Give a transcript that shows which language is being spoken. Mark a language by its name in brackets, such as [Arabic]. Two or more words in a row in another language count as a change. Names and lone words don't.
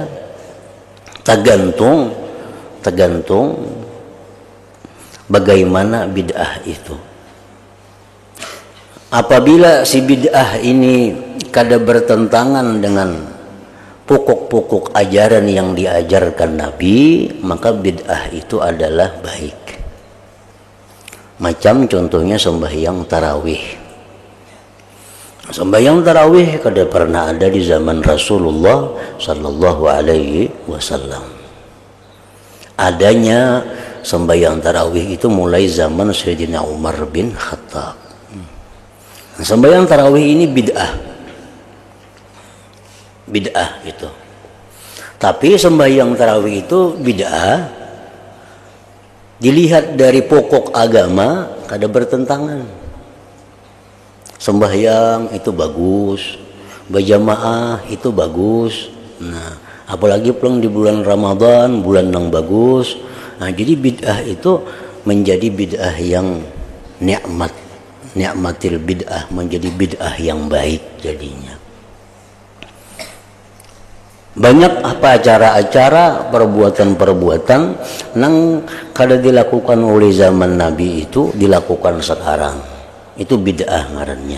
[Indonesian] Tergantung bagaimana bid'ah itu. Apabila si bid'ah ini kada bertentangan dengan pokok-pokok ajaran yang diajarkan Nabi, maka bid'ah itu adalah baik. Macam contohnya sembahyang tarawih. Sembahyang tarawih kada pernah ada di zaman Rasulullah [Arabic] sallallahu alaihi wasallam. [Indonesian] Adanya sembahyang tarawih itu mulai zaman Sayyidina Umar bin Khattab. Nah, sembahyang tarawih ini bid'ah itu. Tapi sembahyang tarawih itu bid'ah dilihat dari pokok agama kada bertentangan. Sembahyang itu bagus, berjamaah itu bagus. Nah, apalagi pulang di bulan Ramadan, bulan yang bagus. Nah, jadi bid'ah itu menjadi bid'ah yang [Arabic] ni'matil bid'ah, [Indonesian] menjadi bid'ah yang baik jadinya. Banyak apa acara-acara, perbuatan-perbuatan yang kada dilakukan oleh zaman Nabi itu dilakukan sekarang itu bid'ah ngarannya.